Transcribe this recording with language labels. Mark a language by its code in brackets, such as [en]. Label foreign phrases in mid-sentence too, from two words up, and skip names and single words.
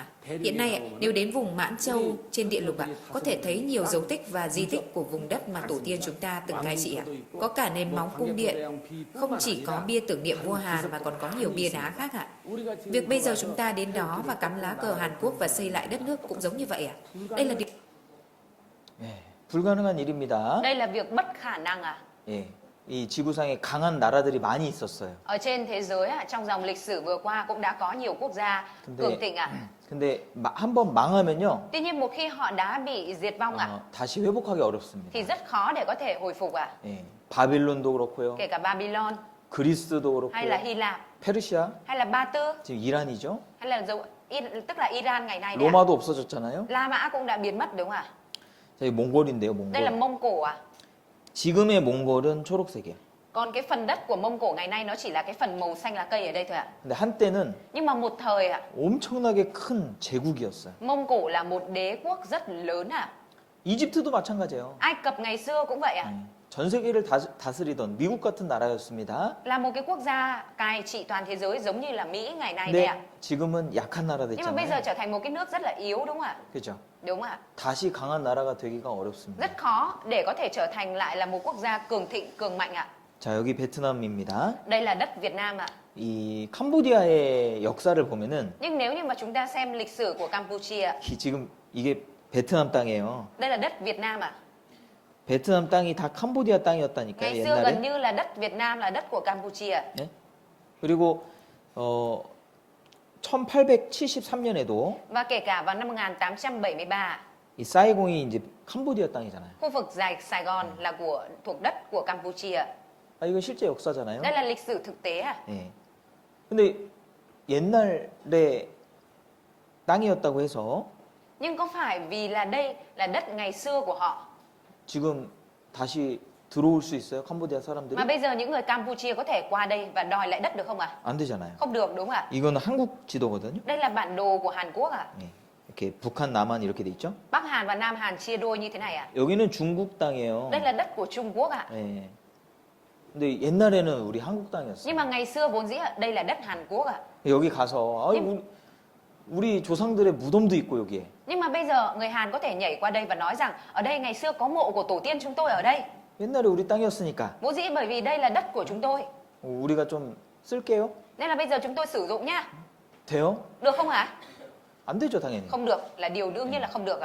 [vi] Hiện nay, nếu đến vùng Mãn Châu trên địa lục, có thể thấy nhiều dấu tích và di tích của vùng đất mà tổ tiên chúng ta từng cai trị. Có cả nền móng cung điện, không chỉ có bia tưởng niệm vua Hàn mà còn có nhiều bia đá khác. Việc bây giờ chúng ta đến đó và cắm lá cờ Hàn Quốc và xây lại đất nước cũng giống như vậy. Đây là điều... [ko] 예, 불가능한 일입니다. [vi] Đây là việc bất khả năng à? [ko] 예, 이 지구상에 강한 나라들이 많이 있었어요. [vi] Ở trên thế giới, trong dòng lịch sử vừa qua cũng đã có nhiều quốc gia cường thịnh ạ. [ko] 근데 한번 망하면요, [vi] Tuy nhiên một khi họ đã bị diệt vong ạ, [ko] 다시 회복하기 어렵습니다. [vi] thì rất khó để có thể hồi phục ạ. [ko] 예, 바빌론도 그렇고요, [vi] Kể cả Babylon, [ko] 그리스도 [vi] hay là [ko] 그렇고요, [vi] Hy Lạp, [ko] 페르시아, [vi] hay là Ba Tư, [ko] 지금 이란이죠. [vi] hay là tức là Iran ngày nay đấy ạ. [ko] 로마도 없어졌잖아요. [vi] La Mã cũng đã biến mất đúng không ạ? [ko] 저희 몽골인데요, [vi] Đây là [ko] 몽골. [vi] Mông Cổ à? [ko] 지금의 몽골은 초록색이에요. [vi] Còn cái phần đất của Mông Cổ ngày nay nó chỉ là cái phần màu xanh lá cây ở đây thôi ạ. [ko] 근데 한때는 [vi] Nhưng mà một thời ạ, [ko] 엄청나게 큰 제국이었어요. [vi] Mông Cổ là một đế quốc rất lớn ạ. [ko] 이집트도 마찬가지예요. [vi] Ai Cập ngày xưa cũng vậy ạ. [ko] 전 세계를 다스리던 미국 같은 나라였습니다. [vi] Là một cái quốc gia cai trị toàn thế giới giống như là Mỹ ngày nay đây ạ. [ko] 근데 지금은 약한 나라 [vi] Nhưng mà bây giờ [ko] 됐잖아요. [vi] trở thành một cái nước rất là yếu đúng không ạ? [ko] 그죠? [vi] Đúng ạ. [ko] 다시 강한 나라가 되기가 어렵습니다. [vi] Rất khó để có thể trở thành lại là một quốc gia cường thịnh, cường mạnh ạ. [ko] 자, 여기 베트남입니다. [vi] Đây là đất Việt Nam ạ. [ko] 이 캄보디아의 역사를 보면은 [vi] Nhưng nếu như mà chúng ta xem lịch sử của Campuchia, [ko] 지금 이게 베트남 땅이에요. [vi] đây là đất Việt Nam ạ. [ko] 베트남 땅이 다 캄보디아 땅이었다니까요, [vi] Ngày xưa gần [ko] 옛날에. [vi] như là đất Việt Nam là đất của Campuchia. [ko] 예? 그리고 1873년에도 [vi] Và kể cả vào năm 1873, [ko] 이 사이공이 이제 캄보디아 땅이잖아요. [vi] khu vực Sài Gòn là thuộc đất của Campuchia. [ko] 아, 이건 실제 역사잖아요. [vi] Đây là lịch sử thực tế à? [ko] 예. 근데 옛날에 땅이었다고 해서 [vi] Nhưng có phải vì là đây là đất ngày xưa của họ [ko] 지금 다시 들어올 수 있어요? 캄보디아 사람들이? [vi] mà bây giờ những người Campuchia có thể qua đây và đòi lại đất được không ạ? [ko] 안 되잖아요. [vi] Không được đúng không ạ? [ko] 이거는 한국 지도거든요. [vi] Đây là bản đồ của Hàn Quốc ạ. [ko] 예. 이렇게 북한, 남한 이렇게 돼 있죠? [vi] Bắc Hàn và Nam Hàn chia đôi như thế này ạ. [ko] 여기는 중국 땅이에요. [vi] Đây là đất của Trung Quốc ạ. [ko] 예. 근데 옛날에는 우리 한국 땅이었어요. [vi] Nhưng mà ngày xưa vốn dĩ đây là đất Hàn Quốc ạ. [ko] 여기 가서 아이, 우리 조상들의 무덤도 있고 여기에. [vi] Nhưng mà bây giờ người Hàn có thể nhảy qua đây và nói rằng ở đây ngày xưa có mộ của tổ tiên chúng tôi ở đây. [ko] 옛날에 우리 땅이었으니까 [vi] Vốn dĩ bởi vì đây là đất của chúng tôi. [ko] 우리가 좀 쓸게요. [vi] Nên là bây giờ chúng tôi sử dụng nhá. [ko] 돼요? [vi] Được không ạ? [ko] 안 되죠, 당연히. [vi] Không được, là điều đương nhiên là không được ạ.